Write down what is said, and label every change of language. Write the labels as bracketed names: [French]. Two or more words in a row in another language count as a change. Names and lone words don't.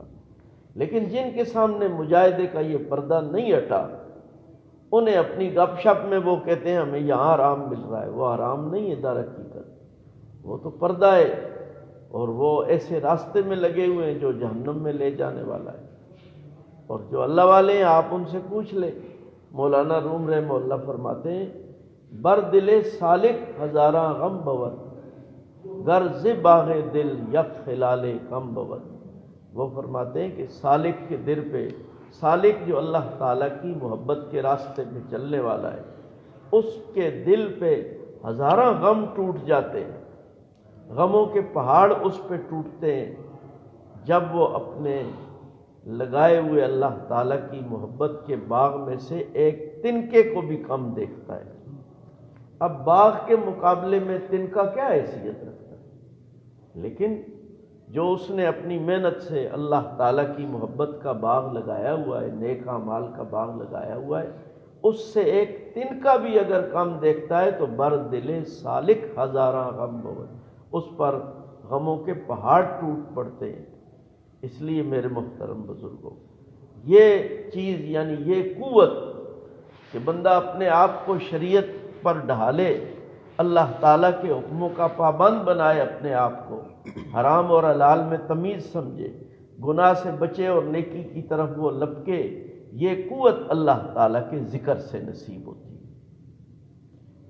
[Urdu] لیکن جن کے سامنے مجاہدے کا یہ پردہ نہیں ہٹا، انہیں اپنی گپ شپ میں وہ کہتے ہیں ہمیں یہاں آرام مل رہا ہے، وہ آرام نہیں ہے در حقیقت، وہ تو پردہ ہے، اور وہ ایسے راستے میں لگے ہوئے ہیں جو جہنم میں لے جانے والا ہے۔ اور جو اللہ والے ہیں آپ ان سے پوچھ لیں، مولانا روم رحمہ اللہ فرماتے ہیں [Persian] بر دل سالک ہزاراں غم بود، گر ز باغ دل یک خلال کم بود۔ [Urdu] وہ فرماتے ہیں کہ سالک کے دل پہ، سالک جو اللہ تعالیٰ کی محبت کے راستے میں چلنے والا ہے، اس کے دل پہ [Persian] ہزاراں غم [Urdu] ٹوٹ جاتے ہیں، غموں کے پہاڑ اس پہ ٹوٹتے ہیں جب وہ اپنے لگائے ہوئے اللہ تعالیٰ کی محبت کے باغ میں سے ایک تنکے کو بھی کم دیکھتا ہے۔ اب باغ کے مقابلے میں تنکا کیا حیثیت رکھتا ہے، لیکن جو اس نے اپنی محنت سے اللہ تعالیٰ کی محبت کا باغ لگایا ہوا ہے، نیک اعمال کا باغ لگایا ہوا ہے، اس سے ایک تنکا بھی اگر کم دیکھتا ہے تو [Persian] بر دل سالک ہزاراں غم بود، [Urdu] اس پر غموں کے پہاڑ ٹوٹ پڑتے ہیں۔ اس لیے میرے محترم بزرگوں، یہ چیز یعنی یہ قوت کہ بندہ اپنے آپ کو شریعت پر ڈھالے، اللہ تعالیٰ کے حکموں کا پابند بنائے، اپنے آپ کو حرام اور حلال میں تمیز سمجھے، گناہ سے بچے اور نیکی کی طرف وہ لپکے، یہ قوت اللہ تعالیٰ کے ذکر سے نصیب ہوتی ہے۔